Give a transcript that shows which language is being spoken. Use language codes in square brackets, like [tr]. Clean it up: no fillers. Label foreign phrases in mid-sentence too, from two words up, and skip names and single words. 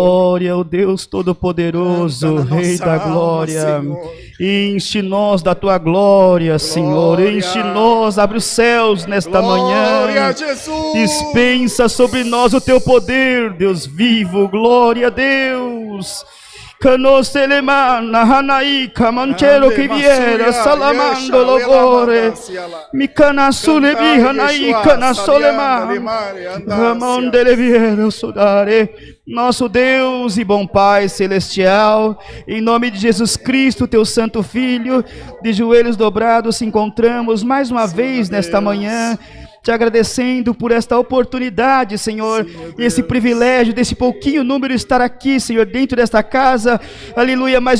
[pt] Glória ao Deus Todo-Poderoso, Rei da glória. Enche-nos da tua glória, Senhor. Enche-nos, abre os céus nesta manhã. Glória a Jesus. Dispensa sobre nós o teu poder, Deus vivo. Glória a Deus. Canoselemana, Hanaika, Manchero que viera, Salamando Logore, Mikana Sulebi, Hanaika, na Soleman, Ramon de Leviera, Sudare, nosso Deus e bom Pai celestial, em nome de Jesus Cristo, teu santo Filho, de joelhos dobrados se encontramos mais uma vez nesta manhã, te agradecendo por esta oportunidade, Senhor, e esse privilégio desse pouquinho número estar aqui, Senhor, dentro desta casa, aleluia, mais